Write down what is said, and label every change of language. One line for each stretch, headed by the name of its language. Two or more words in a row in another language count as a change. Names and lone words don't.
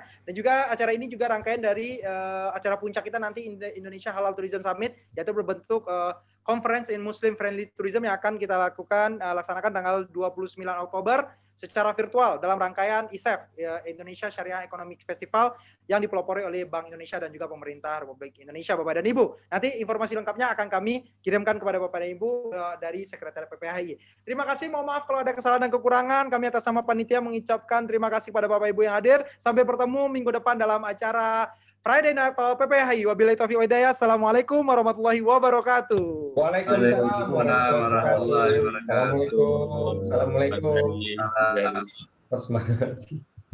Indonesian: Dan juga acara ini juga rangkaian dari acara puncak kita nanti Indonesia Halal Tourism Summit, yaitu berbentuk Conference in Muslim Friendly Tourism yang akan kita laksanakan tanggal 29 Oktober secara virtual dalam rangkaian ISEF, Indonesia Syariah Economic Festival, yang dipelopori oleh Bank Indonesia dan juga pemerintah Republik Indonesia, Bapak dan Ibu. Nanti informasi lengkapnya akan kami kirimkan kepada Bapak dan Ibu dari Sekretariat PPHI. Terima kasih, mohon maaf kalau ada kesalahan dan kekurangan. Kami atas nama panitia mengucapkan terima kasih pada Bapak Ibu yang hadir. Sampai bertemu minggu depan dalam acara Friday Night Talk PPHI.
Arabic: وبالله التوفيق والهداية. السلام عليكم ورحمة الله وبركاته. وعليكم السلام ورحمة الله وبركاته. السلام عليكم. السلام عليكم.